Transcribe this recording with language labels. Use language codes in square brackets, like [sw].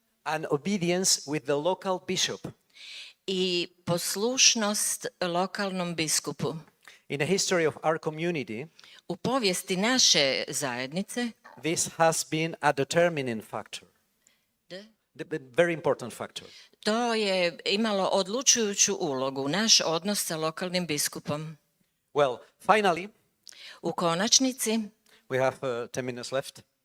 [en] and obedience with the local bishop. [hr] i poslušnost lokalnom biskupu. [en] In the history of our community, [hr] U povijesti naše zajednice [en] this has been a determining factor, the very important factor. [hr] to je imalo odlučujuću ulogu, naš odnos sa lokalnim biskupom. [en] Well, finally, [hr] U konačnici, [en] we have 10 minutes left.